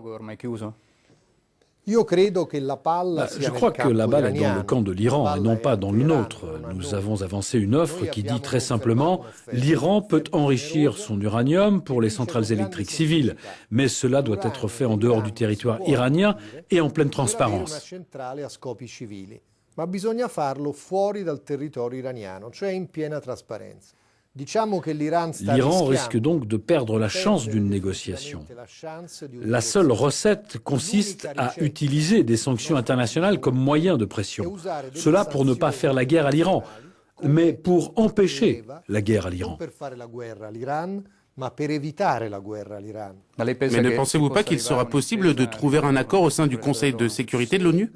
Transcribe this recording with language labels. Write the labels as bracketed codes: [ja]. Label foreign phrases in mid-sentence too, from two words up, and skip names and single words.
[fr] Je crois que la balle est dans le camp de l'Iran et non pas dans le nôtre. Nous avons avancé une offre qui dit très simplement « L'Iran peut enrichir son uranium pour les centrales électriques civiles, mais cela doit être fait en dehors du territoire iranien et en pleine transparence. » [it] ma bisogna farlo fuori dal territorio iraniano, cioè in piena trasparenza. [fr] L'Iran risque donc de perdre la chance d'une négociation. La seule recette consiste à utiliser des sanctions internationales comme moyen de pression. Cela pour ne pas faire la guerre à l'Iran, mais pour empêcher la guerre à l'Iran. Mais ne pensez-vous pas qu'il sera possible de trouver un accord au sein du Conseil de sécurité de l'ONU?